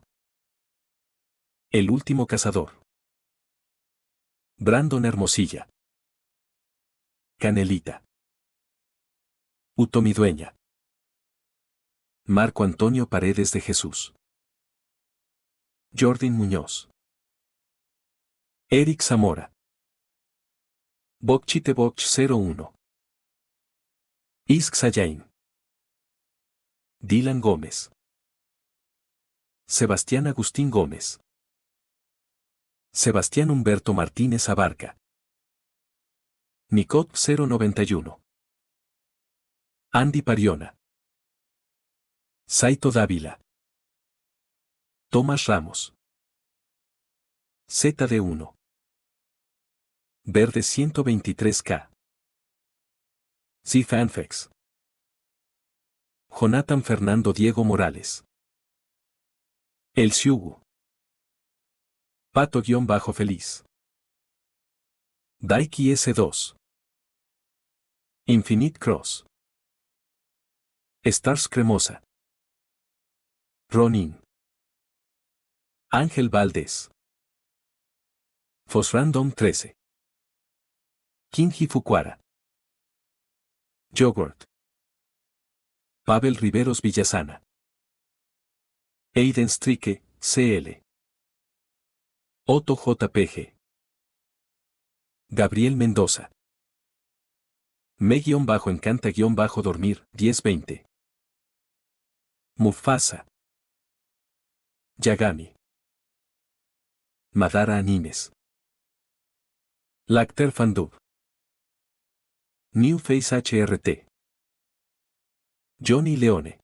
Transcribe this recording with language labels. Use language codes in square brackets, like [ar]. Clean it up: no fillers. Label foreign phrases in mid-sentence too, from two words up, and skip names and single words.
[es] El último cazador. Brandon Hermosilla. Canelita. Utomi Dueña. Marco Antonio Paredes de Jesús. Jordan Muñoz. Eric Zamora. Bokchitebokch 01. Isk Sayain. Dylan Gómez. Sebastián Agustín Gómez. Sebastián Humberto Martínez Abarca. Nicot 091. Andy Pariona. Saito Dávila. Tomás Ramos. ZD1. Verde 123K. C-Fanfex. Jonathan Fernando Diego Morales. El Siugu. Pato-Feliz. Daiki S2. Infinite Cross. Stars Cremosa. Ronin. Ángel Valdés. Fosrandom 13. Kinji Fukuara. Yogurt. Pavel Riveros Villasana. Aiden Strike, CL. Otto JPG. Gabriel Mendoza. Me-encanta-dormir, 1020. Mufasa. Yagami. Madara Animes. Lacter Fandub. New Face HRT. Johnny Leone.